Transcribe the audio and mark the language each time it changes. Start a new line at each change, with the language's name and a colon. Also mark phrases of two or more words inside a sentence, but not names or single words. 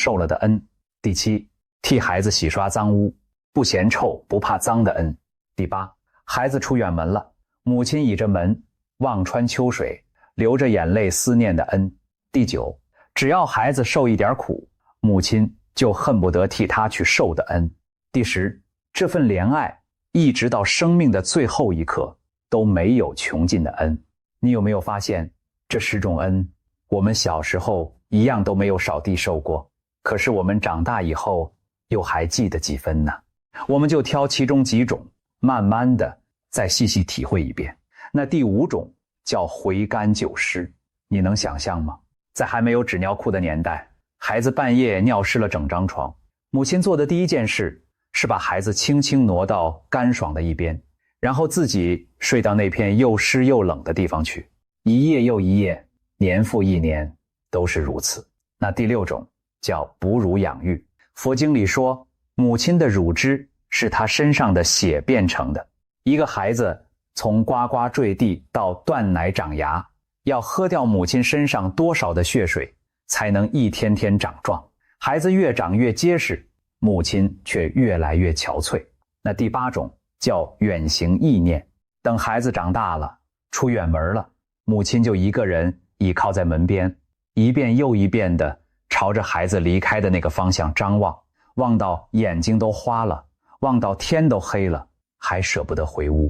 Chinese: 瘦了的恩；第七，替孩子洗刷髒污，不嫌臭不怕髒的恩；第八，孩子出遠門了，母親倚着門望穿秋水，流着眼淚思念的恩；第九，只要孩子受一點苦，母親就恨不得替他去受的恩；第十，這份憐愛一直到生命的最後一刻都沒有窮盡的恩。你有沒有發現，這10種恩我們小時候一樣都沒有少地受過，可是我們長大以後又還記得幾分呢？我們就挑其中幾種，慢慢的再細細體會一遍。那第5種叫回甘救失，你能想象嗎？在還沒有纸尿褲的年代，孩子半夜尿濕了整张床，母親做的第一件事是把孩子輕輕挪到乾爽的一邊，然後自己睡到那片又濕又冷的地方去，一夜又一夜，年復一年，都是如此。那第6種叫哺乳養育。佛經裡說，母親的乳汁是她身上的血變成的。一個孩子從呱呱墜地到斷奶長牙，要喝掉母親身上多少的血水，才能一天天長壯。孩子越長越結實，母親卻越來越憔悴。那第8種叫遠行意念。等孩子長大了，出遠門了，母親就一個人倚靠在門邊，一遍又一遍地朝着孩子離開的那個方向張望，望到眼睛都花了，望到天都黑了，還捨不得回屋。